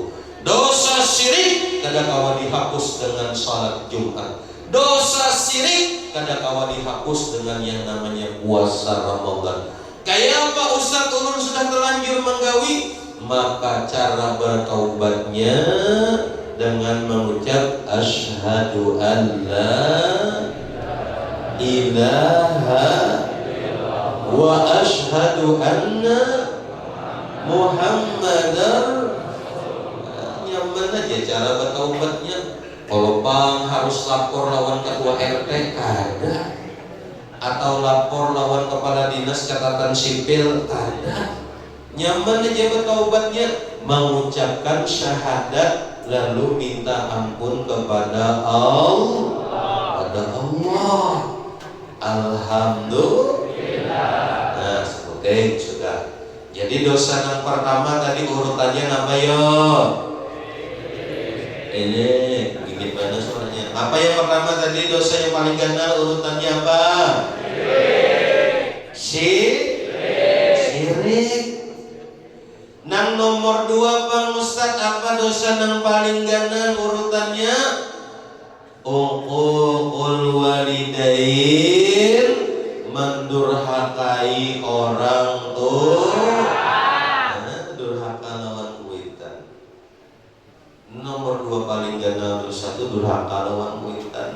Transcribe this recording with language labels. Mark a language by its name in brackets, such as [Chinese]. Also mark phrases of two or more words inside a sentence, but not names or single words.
[Indonesian] Dosa syirik kadang-kala dihapus dengan sholat Jumat. Dosa syirik kadang-kala dihapus dengan yang namanya puasa Ramadan. [Banjar] Kayak apa Ustaz ulun sudah terlanjur menggawi? [Indonesian] Maka cara bertaubatnya dengan mengucap [Arabic] asyhadu an la ilaha wa asyhadu anna Muhammadar. [Banjar] Nyaman aja cara bertaubatnya. Kalau pang harus lapor lawan ketua RT ada, atau lapor lawan kepala dinas catatan sipil ada. [Indonesian] Nyaman aja bertaubatnya, mengucapkan syahadat lalu minta ampun kepada Allah. Alhamdulillah. Nah, oke, sudah. Jadi dosa yang pertama tadi urutannya apa yo? Ini gimana soalnya? [Banjar] Apa yang pertama tadi dosa yang paling ganal urutannya apa? [Indonesian] Syirik. [Banjar] Nang nomor 2 Bang Ustaz, apa dosa yang paling ganal urutannya? [Arabic] Uququl walidain, [Indonesian] mendurhakai orang tua. [Banjar] Durhaka lawan kuitan. Nomor 2 paling ganal dosa itu durhaka lawan kuitan.